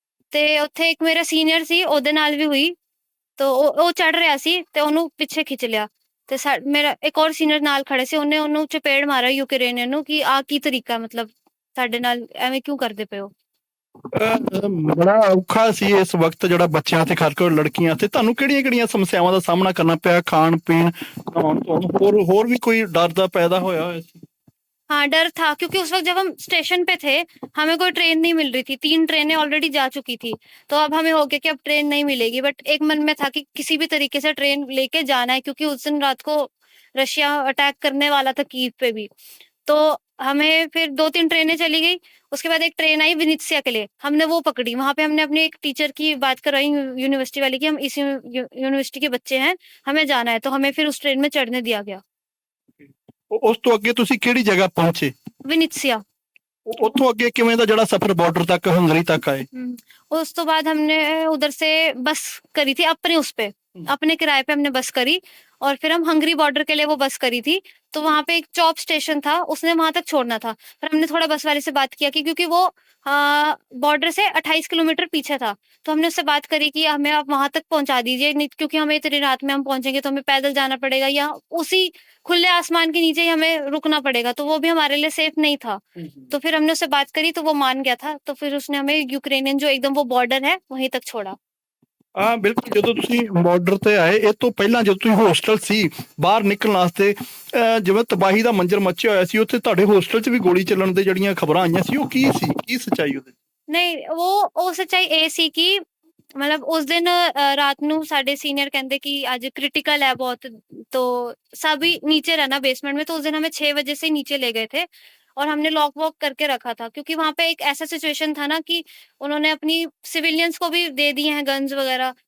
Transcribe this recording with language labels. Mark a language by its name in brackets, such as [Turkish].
[Punjabi] ਤੇ ਉੱਥੇ ਇੱਕ ਮੇਰਾ ਸੀਨੀਅਰ ਸੀ, ਉਹਦੇ ਨਾਲ ਵੀ ਹੋਈ। तो ਉਹ ਚੜ ਰਿਹਾ ਸੀ ਤੇ ਉਹਨੂੰ ਪਿੱਛੇ ਖਿੱਚ ਲਿਆ, ਤੇ ਮੇਰਾ ਇੱਕ ਹੋਰ ਸੀਨੀਅਰ ਨਾਲ ਖੜੇ ਸੀ, ਉਹਨੇ ਉਹਨੂੰ ਚਪੇੜ ਮਾਰਿਆ ਯੂਕਰੇਨੀਅਨ ਨੂੰ ਕਿ ਆ ਕੀ ਤਰੀਕਾ, ਮਤਲਬ ਸਾਡੇ ਨਾਲ ਐਵੇਂ ਕਿਉਂ ਕਰਦੇ ਪਏ ਹੋ। ਬੜਾ ਔਖਾ ਸੀ ਇਸ ਵਕਤ ਜਿਹੜਾ ਬੱਚਿਆਂ ਤੇ ਖਾਸ ਕਰ ਲੜਕੀਆਂ ਤੇ ਤੁਹਾਨੂੰ ਕਿਹੜੀਆਂ-ਕਿਹੜੀਆਂ ਸਮੱਸਿਆਵਾਂ ਦਾ ਸਾਹਮਣਾ ਕਰਨਾ ਪਿਆ? ਖਾਣ ਪੀਣ, ਨਹਾਉਣ ਧੋਣ, ਹੋਰ ਵੀ ਕੋਈ ਡਰ ਦਾ ਪੈਦਾ ਹੋਇਆ ਸੀ? [Hindi] हाँ, डर था क्योंकि उस वक़्त जब हम स्टेशन पे थे, हमें कोई ट्रेन नहीं मिल रही थी, 3 ट्रेनें ऑलरेडी जा चुकी थी। तो अब हमें हो गया कि अब ट्रेन नहीं मिलेगी, बट एक मन में था कि किसी भी तरीके से ट्रेन लेके जाना है, क्योंकि उस दिन रात को रशिया अटैक करने वाला था कीव पे भी। तो हमें फिर 2-3 ट्रेनें चली गई, उसके बाद एक ट्रेन आई विनित्सिया के लिए, हमने वो पकड़ी। वहाँ पे हमने अपने एक टीचर की बात करवाई यूनिवर्सिटी वाले की हम इस यूनिवर्सिटी के बच्चे हैं, हमें जाना है, तो हमें फिर उस ट्रेन में चढ़ने दिया गया। [Punjabi] ਉਸ ਤੋਂ ਅੱਗੇ ਤੁਸੀਂ ਕਿਹੜੀ ਜਗ੍ਹਾ ਪਹੁੰਚੇ? [Hindi] विनित्सिया। [Punjabi] ਉੱਥੋਂ ਅੱਗੇ ਕਿਵੇਂ ਦਾ ਜਿਹੜਾ ਸਫ਼ਰ ਬਾਰਡਰ ਤੱਕ ਹੰਗਰੀ ਤੱਕ ਆਏ? [Hindi] उस तो बाद हमने उधर से बस करी थी अपने उस पे, अपने किराए पे हमने बस करी, और फिर हम हंगरी बॉर्डर के लिए वो बस करी थी। तो वहां पे एक चॉप स्टेशन था, उसने वहां तक छोड़ना था, पर हमने थोड़ा बस वाले से बात किया कि क्योंकि वो बॉर्डर से 28 किलोमीटर पीछे था, तो हमने उससे बात करी कि हमें आप वहां तक पहुंचा दीजिए, नहीं क्योंकि हमें इतनी रात में हम पहुंचेंगे तो हमें पैदल जाना पड़ेगा या उसी खुले आसमान के नीचे ही हमें रुकना पड़ेगा, तो वो भी हमारे लिए सेफ नहीं था। तो फिर हमने उससे बात करी तो वो मान गया था, तो फिर उसने हमें यूक्रेनियन जो एकदम वो बॉर्डर है वहीं तक छोड़ा। [Punjabi] ਹਾਂ ਬਿਲਕੁਲ, ਜਦੋਂ ਤੁਸੀਂ ਬਾਰਡਰ ਤੇ ਆਏ ਇਹ ਤੋਂ ਪਹਿਲਾਂ ਜਦੋਂ ਤੁਸੀਂ ਹੋਸਟਲ ਸੀ ਬਾਹਰ ਨਿਕਲਣ ਵਾਸਤੇ ਜਿਵੇਂ ਤਬਾਹੀ ਦਾ ਮੰਜ਼ਰ ਮੱਚਿਆ ਹੋਇਆ ਸੀ, ਉੱਥੇ ਤੁਹਾਡੇ ਹੋਸਟਲ 'ਚ ਵੀ ਗੋਲੀ ਚੱਲਣ ਦੇ ਜਿਹੜੀਆਂ ਖਬਰਾਂ ਆਈਆਂ ਸੀ ਉਹ ਕੀ ਸੀ, ਕੀ ਸੱਚਾਈ ਉਹਦੇ? [Hindi] नहीं, वो सच्चाई [Punjabi] ਇਹ ਸੀ ਕਿ [Hindi] मतलब उस दिन रात [Punjabi] ਨੂੰ ਸਾਡੇ [Hindi] सीनियर कहते कि आज क्रिटिकल है बहुत, तो सभी नीचे रहना बेसमेंट में। तो उस दिन हमें 6 बजे से नीचे ले गए थे और हमने लॉक वॉक करके रखा था, क्योंकि वहां पे एक ऐसा सिचुएशन था ना कि उन्होंने अपनी सिविलियंस को भी दे दिए हैं गन्स वगैरह।